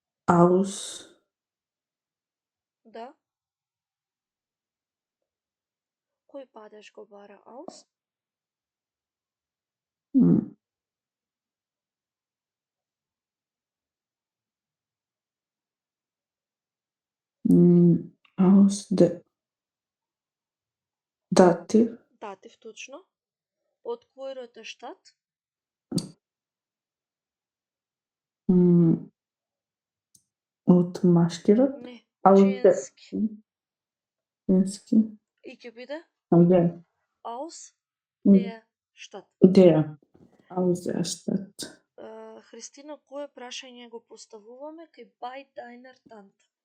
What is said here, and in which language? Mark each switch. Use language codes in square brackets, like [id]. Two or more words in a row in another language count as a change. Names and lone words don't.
[mk] Aus. Да. Кој падеж го бара aus? м, Aus датив. Датив, точно. Од кој род е штат? Од машки род. Не, Aus женски. женски. И ќе биде Der. aus М, der штат. [de] Der. Aus der Stadt. [mk] Христина, кое прашање го поставуваме кај [de] by deiner Tante?